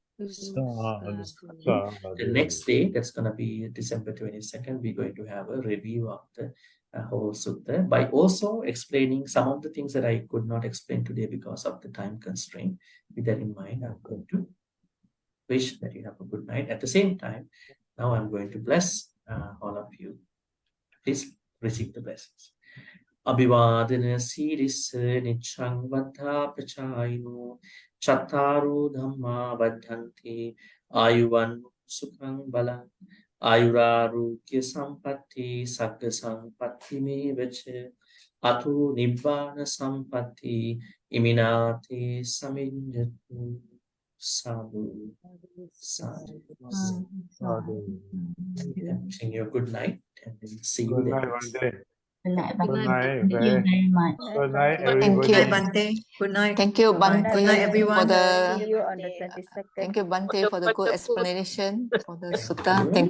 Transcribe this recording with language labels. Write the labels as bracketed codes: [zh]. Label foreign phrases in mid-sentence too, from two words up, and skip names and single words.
[en] The next day, that's going to be December 22nd, we're going to have a review of the whole sutta by also explaining some of the things that I could not explain today because of the time constraint. With that in mind, I'm going to wish that you have a good night. At the same time, now I'm going to bless all of you. Please receive the blessings. [pi] Abhivadana Siris Nichang Vata Pachayino Chataru Dhamma Vadhanti Ayuvan Sukhang Balang Ayurarugya Sampatti Sagga Sampatti Me Vache Atu Nibbana Sampatti Iminati Saminjatu Sadhu Sadhu. Sadhu. [en] Wishing you a good night and we'll see you Good there. night, Bhante. Good night, Good Good night, night. Thank you Very, very much. good night, Thank everybody. you. Bhante. Good night. Thank you, Bhante, Good night, for everyone. the See you on the 22nd. thank you, Bhante, for the good explanation for the sutta. you.